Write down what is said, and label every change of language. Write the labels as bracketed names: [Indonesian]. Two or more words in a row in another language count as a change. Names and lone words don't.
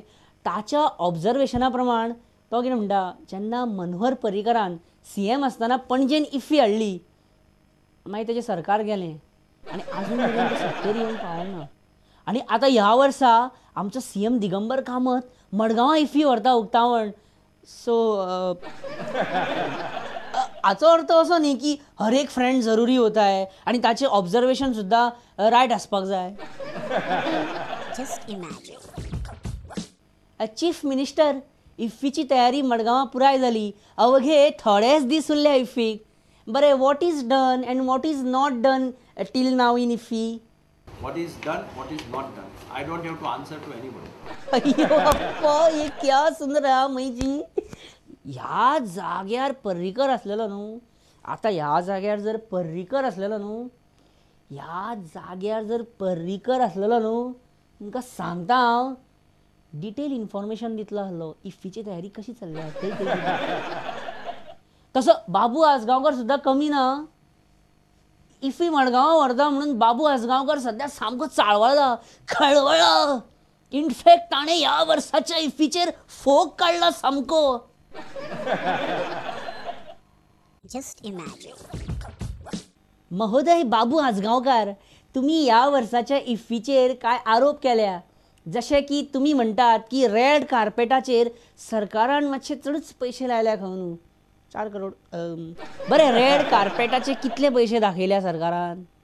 [Konkani] ताच्या ऑब्जर्वेशना प्रमाण तो कितें म्हणटा, जेन्ना मनोहर पर्रीकरान CM आसतना पणजेन इफ्फी हाडली मागीर तेजें सरकार गेलें आनी आजून मेरेन सत्तेर येवन पावूंक ना. आनी आतां ह्या वर्सा आमचो CM दिगंबर कामत मडगांवां इफ्फी व्हरता उक्तावण. सो हाचो अर्थ असो न्ही की हर एक फ्रेंड [Hindi] जरुरी होता है [Konkani] आनी ताचें ऑब्जर्वेशन सुद्दां रायट आसपाक जाय. [English] Just imagine. chief minister [Konkani] इफ्फीची तयारी मडगांवां पुराय जाली. अवघे थोडेच दीस उरले इफ्फीक. बरें, [English] What is done and what is not done till now in IFFI? What is done, what is not done. I don't have to answer to anybody. अय्यो अप्पा, हे क्या सुंदरा मैजी. [Konkani] ह्या जाग्यार पर्रीकर असलेलो न्हू, आतां ह्या जाग्यार जर पर्रीकर असलेलो न्हू, ह्या जाग्यार जर पर्रीकर असलेलो न्हू, तुमकां सांगता हांव [English] detail information [Konkani] दितलो आसलो इफ्फीची तयारी कशी चल्ल्या खंय. तसो बाबू आसगांवकर सुद्दां कमी ना. इफ्फी मडगांवां व्हरता म्हणून बाबू आसगांवकर सद्या सामको चाळवळा, खळवळा. इनफॅक्ट ताणें ह्या वर्साच्या इफ्फीचेर फोग काडला सामको. [English] Just imagine. [Konkani] महोदय बाबू आसगांवकार, तुम्ही ह्या वर्साच्या इफ्फीचेर काय आरोप केल्या. जशें की तुमी म्हणटात की रेड कार्पेटाचेर सरकारान मातशे चडच पयशे लायल्या खंय न्हू. 4 करोड. बरें, रेड कार्पेटाचे कितले पयशे दाखयल्या सरकारान?